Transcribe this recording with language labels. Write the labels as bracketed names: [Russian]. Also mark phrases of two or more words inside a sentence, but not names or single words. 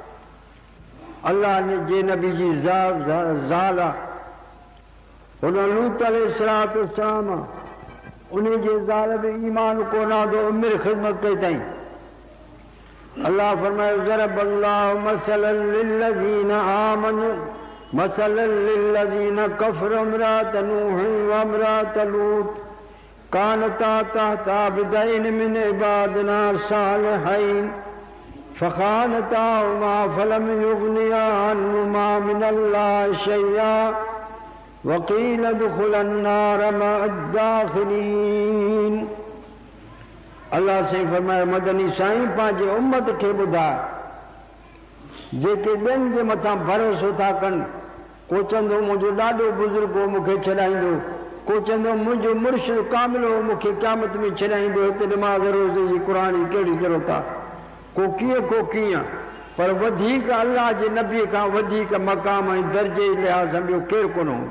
[Sindhi] अल्लाह जे नबी जी ज़ाल आहे, हुन लूत अलैहिस्सलाम आहे, उन जे ज़ाल बि ईमान कोन आहे त उमिरि ख़िदमत कई अथई। अल्लाह फरमायो [Arabic] ضرب الله مثلا للذين آمنوا مثلا للذين كفروا امرأت نوح وامرأت لوط كانتا تحت عبدين من عبادنا صالحين فخانتاهما فلم يغنيا عنهما من الله شيئا وقيل ادخلا النار مع الداخلين. [Sindhi] अल्लाह से फरमाए मदनी साईं पंहिंजे उम्मत खे ॿुधाए, जेके ॿियनि जे मथां भरोसो था कनि, को चवंदो मुंहिंजो ॾाढो बुज़ुर्ग हो मूंखे छॾाईंदो, को चवंदो मुंहिंजो मुर्शिद कामिल हो मूंखे क़यामत में छॾाईंदो, हिते नमाज़ रोज़े जी क़ुरान जी कहिड़ी ज़रूरत आहे, को कीअं, पर वधीक अल्लाह जे नबीअ खां वधीक मक़ाम ऐं दर्जे लिहाज़ ॿियो केरु कोन हूंदो।